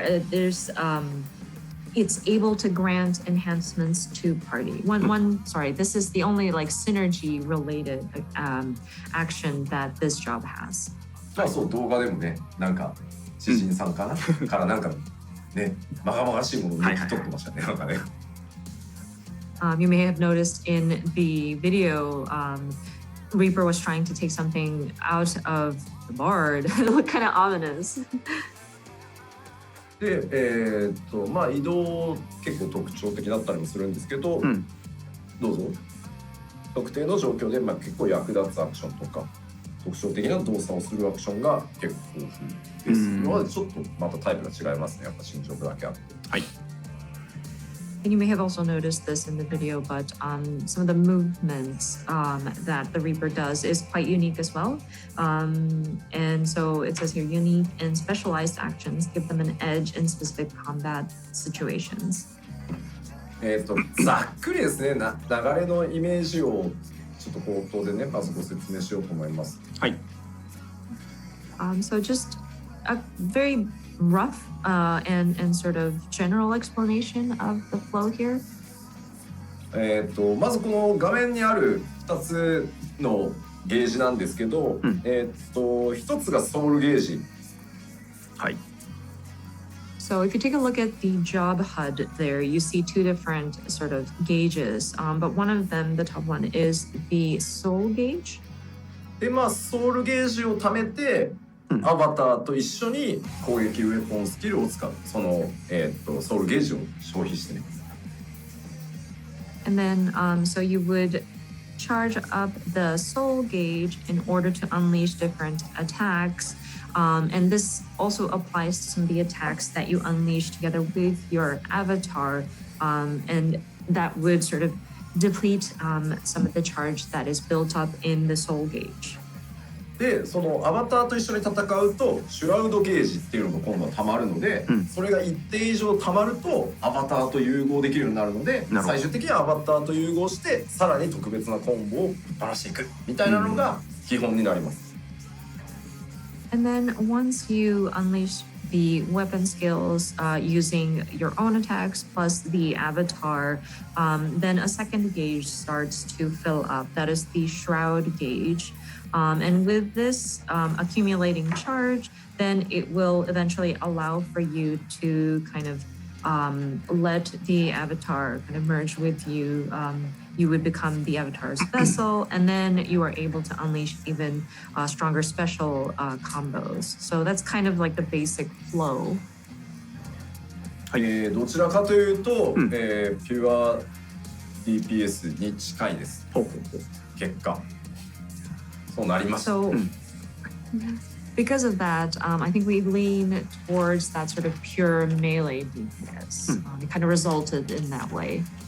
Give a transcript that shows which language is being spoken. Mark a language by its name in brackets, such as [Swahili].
[English] There's it's able to grant enhancements to party. Sorry, this is the only like synergy related action that this job has. [Japanese] そう、動画でもね、なんか知人さんかなからなんかね、まがまがしいものを抜き取ってましたね、なんかね。 [English] You may have noticed in the video, Reaper was trying to take something out of the bard. It looked kind of ominous. [Japanese] で、移動結構特徴的だったりもするんですけど、どうぞ。特定の状況で、結構役立つアクションとか特徴的な動作をするアクションが結構豊富ですのはちょっとまたタイプが違いますね。やっぱ新ジョブだけあって。はい。 [English] And you may have also noticed this in the video, but some of the movements that the Reaper does is quite unique as well. And so it says here, unique and specialized actions give them an edge in specific combat situations. [Japanese] ざっくりですね、流れのイメージをちょっと口頭でね、まずご説明しようと思います。はい。 [English] So just a very rough and sort of general explanation of the flow here. [Japanese] まずこの画面にある2つのゲージなんですけど、1つがソウルゲージ。はい。 [English] So if you take a look at the job HUD there, you see two different sort of gauges, but one of them, the top one, is the soul gauge. [Japanese] で、まあソウルゲージを貯めて、アバターと一緒に攻撃ウェポンスキルを使う。その、ソウルゲージを消費してね。 [English] And then, so you would charge up the soul gauge in order to unleash different attacks. And this also applies to some of the attacks that you unleash together with your avatar. And that would sort of deplete some of the charge that is built up in the soul gauge. [Japanese] で、そのアバターと一緒に戦うとシュラウドゲージっていうのが今度は溜まるので、それが一定以上溜まるとアバターと融合できるようになるので、最終的にはアバターと融合してさらに特別なコンボをばらしていくみたいなのが基本になります。 [English] And then once you unleash the weapon skills using your own attacks plus the avatar, then a second gauge starts to fill up. That is the shroud gauge. And with this accumulating charge, then it will eventually allow for you to kind of let the avatar kind of merge with you. You would become the avatar's vessel, and then you are able to unleash even stronger special combos. So that's kind of like the basic flow. [Japanese] どちらかというと、ピュア DPS に近いです。結果。そうなります。 [English] So, because of that, I think we lean towards that sort of pure melee DPS. It kind of resulted in that way.